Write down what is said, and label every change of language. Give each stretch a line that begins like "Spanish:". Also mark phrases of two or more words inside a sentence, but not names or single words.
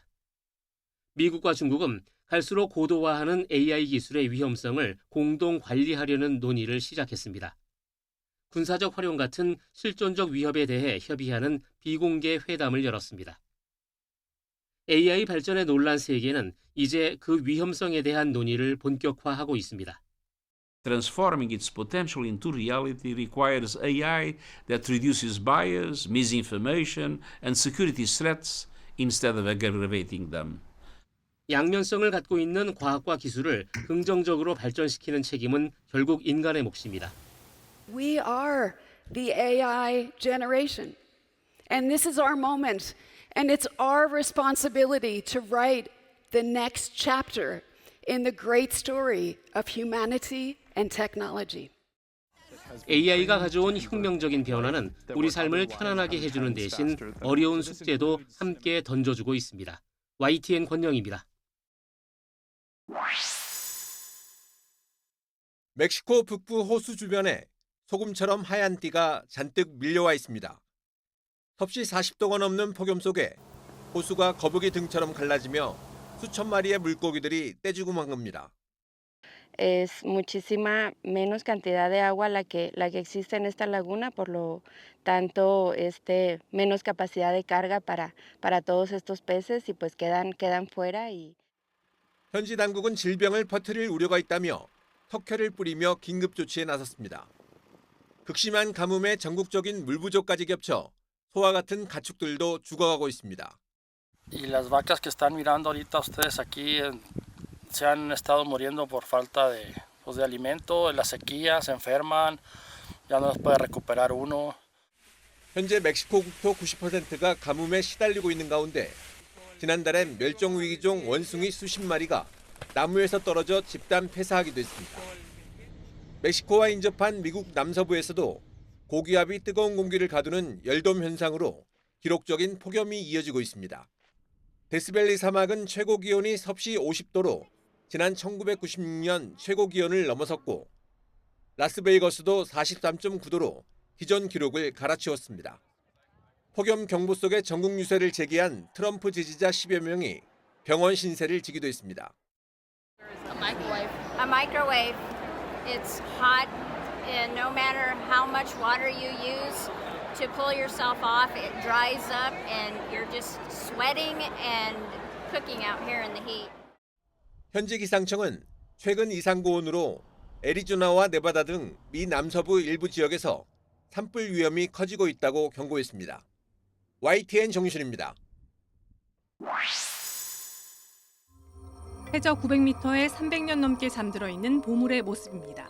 Korean: 미국과 중국은 갈수록 고도화하는 AI 기술의 위험성을 공동 관리하려는 논의를 시작했습니다. 군사적 활용 같은 실존적 위협에 대해 협의하는 비공개 회담을 열었습니다. AI 발전의 논란 세계는 이제 그 위험성에 대한 논의를 본격화하고 있습니다.
English: Transforming its potential into reality requires AI that reduces bias, misinformation, and security threats instead of aggravating them.
Korean: 양면성을 갖고 있는 과학과 기술을 긍정적으로 발전시키는 책임은 결국 인간의 몫입니다.
English: We are the AI generation, and this is our moment, and it's our responsibility to write the next chapter in the great story of humanity and technology.
Korean: AI가 가져온 혁명적인 변화는 우리 삶을 편안하게 해주는 대신 어려운 숙제도 함께 던져주고 있습니다. YTN 권영입니다. 멕시코 북부 호수 주변에 소금처럼 하얀 띠가 잔뜩 밀려와 있습니다. 섭씨 40도가 넘는 폭염 속에 호수가 거북이 등처럼 갈라지며 수천 마리의 물고기들이 떼죽음 한 겁니다.
Spanish: Es muchísima menos cantidad de agua la que existe en esta laguna, por lo tanto, menos capacidad de carga para todos estos peces y pues quedan fuera.
Korean: 현지 당국은 질병을 퍼뜨릴 우려가 있다며 석회를 뿌리며 긴급 조치에 나섰습니다. 극심한 가뭄에 전국적인 물 부족까지 겹쳐 소와 같은 가축들도 죽어가고 있습니다.
Spanish: Y las vacas que están mirando ahorita ustedes aquí se han estado muriendo por falta de alimento, la sequía, se enferman, ya no los puede recuperar uno.
Korean: 현재 멕시코 국토 90%가 가뭄에 시달리고 있는 가운데 지난달엔 멸종 위기종 원숭이 수십 마리가 나무에서 떨어져 집단 폐사하기도 했습니다. 멕시코와 인접한 미국 남서부에서도 고기압이 뜨거운 공기를 가두는 열돔 현상으로 기록적인 폭염이 이어지고 있습니다. 데스밸리 사막은 최고 기온이 섭씨 50도로 지난 1996년 최고 기온을 넘어섰고 라스베이거스도 43.9도로 기존 기록을 갈아치웠습니다. 폭염 경보 속에 전국 유세를 제기한 트럼프 지지자 10여 명이 병원 신세를 지기도 했습니다.
English: A microwave. It's hot, and no matter how much water you use to pull yourself off, it dries up, and you're just sweating and cooking out here in the heat.
Korean: 현지 기상청은 최근 이상 고온으로 애리조나와 네바다 등 미 남서부 일부 지역에서 산불 위험이 커지고 있다고 경고했습니다. YTN 정유실입니다. 해저 900m에 300년 넘게 잠들어 있는 보물의 모습입니다.